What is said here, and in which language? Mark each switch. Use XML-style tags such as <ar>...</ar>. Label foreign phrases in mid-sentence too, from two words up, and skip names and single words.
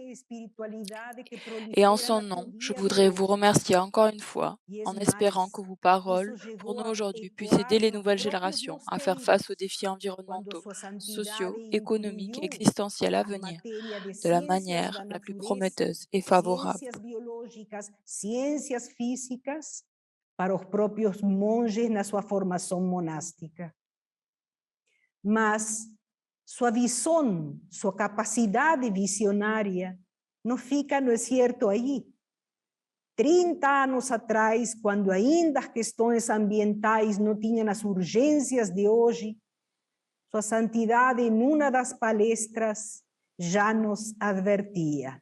<fr>Et en son nom, je voudrais vous remercier encore une fois, en espérant que vos paroles, pour nous aujourd'hui, puissent aider les nouvelles générations à faire face aux défis environnementaux, sociaux, économiques et existentiels à venir, de la manière la plus prometteuse et favorable.</fr> <pt>Para os próprios monges na sua formação monástica. Mas sua visão, sua capacidade visionária não fica, não é certo, aí. 30 anos atrás, quando ainda as questões ambientais não tinham as urgências de hoje, Sua Santidade, em uma das palestras, já nos advertia.</pt>